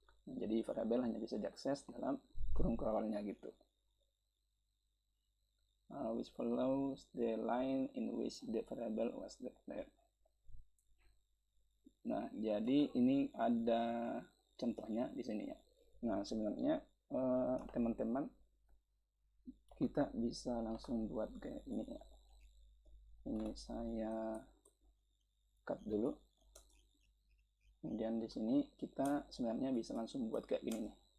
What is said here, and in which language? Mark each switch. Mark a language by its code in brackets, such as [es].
[id] Nah, jadi variabel hanya bisa diakses dalam kurung kurawalnya gitu. [en] Which follows the line in which the variable was declared. [id] Nah, jadi ini ada contohnya di sini ya. Nah, sebenarnya teman-teman kita bisa langsung buat kayak ini ya. Ini saya cut dulu. Kemudian di sini kita sebenarnya bisa langsung buat kayak gini nih.